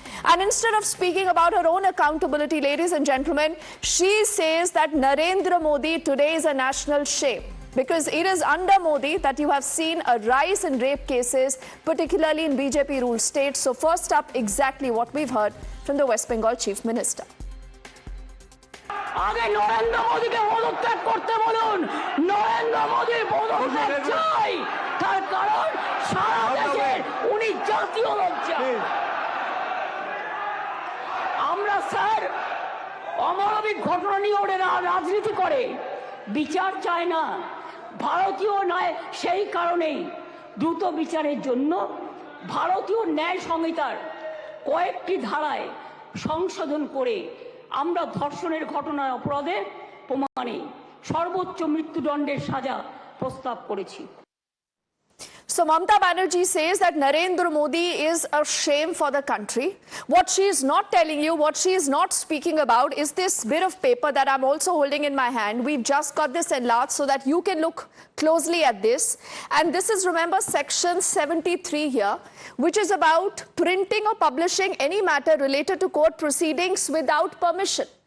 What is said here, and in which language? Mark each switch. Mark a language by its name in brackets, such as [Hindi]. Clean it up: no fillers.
[English] And instead of speaking about her own accountability, ladies and gentlemen, she says that Narendra Modi today is a national shame. Because it is under Modi that you have seen a rise in rape cases, particularly in BJP-ruled states. So first up, exactly what we've heard from the West Bengal Chief Minister. [Bangla] আগে নরেন্দ্র মোদীকে পদত্যাগ করতে বলুন। নরেন্দ্র মোদীর পদত্যাগ চাই, তার কারণ সারা দেশে উনি জাতীয় লজ্জা। আমরা স্যার অমানবিক ঘটনা নিয়ে ওরা রাজনীতি করে, বিচার চায় না। ভারতীয় ন্যায় সেই কারণেই দ্রুত বিচারের জন্য ভারতীয় ন্যায় সংহিতার কয়েকটি ধারায় সংশোধন করে আমরা ধর্ষণের ঘটনায় অপরাধে প্রমাণে সর্বোচ্চ মৃত্যুদণ্ডের সাজা প্রস্তাব করেছি। [English] So Mamata Banerjee says that Narendra Modi is a shame for the country. What she is not telling you, what she is not speaking about is this bit of paper that I'm also holding in my hand. We've just got this enlarged so that you can look closely at this. And this is, remember, section 73 here, which is about printing or publishing any matter related to court proceedings without permission.